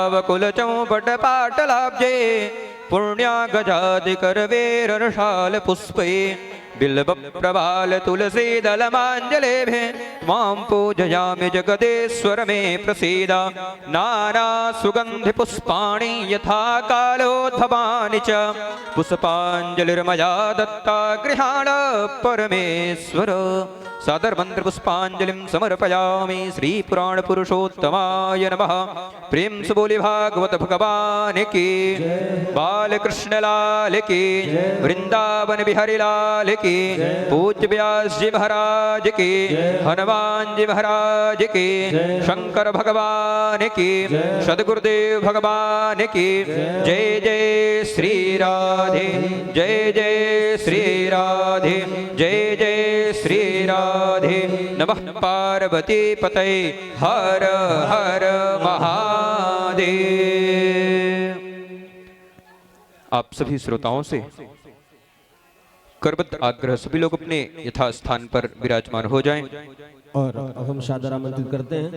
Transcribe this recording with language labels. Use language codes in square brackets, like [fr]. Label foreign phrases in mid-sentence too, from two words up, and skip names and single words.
[sa] श्रीवन्दिकावकुलचौपटपाटलाब्जे पुण्यागजादिकरवेरशाल पुष्पै बिल्वप्रवाल तुलसी दलमाञ्जलेभे त्वां पूजयामि जगदेश्वर मे प्रसीद नाना सुगन्धि पुष्पाणि यथा कालोद्भवानि च पुष्पाञ्जलिर्मया दत्ता गृहाण परमेश्वर सादर मंत्र पुष्पांजलिं समर्पयामि श्री पुराण पुरुषोत्तमाय नमः। [hi] प्रेम से बोले भागवत भगवान की, बालकृष्ण लाल की, वृंदावन बिहारी लाल की, पूज्य व्यास जी महाराज की, हनुमान जी महाराज की, शंकर भगवान की, सदगुरुदेव भगवान की। जय जय श्री राधे, जय जय श्री राधे, जय जय श्री राधे। [sa] नमः पार्वती पतये, [hi] हर हर महादेव। आप सभी श्रोताओं से करबद्ध आग्रह, सभी लोग अपने यथास्थान पर विराजमान हो जाएं। और अब हम सादर आमंत्रित करते हैं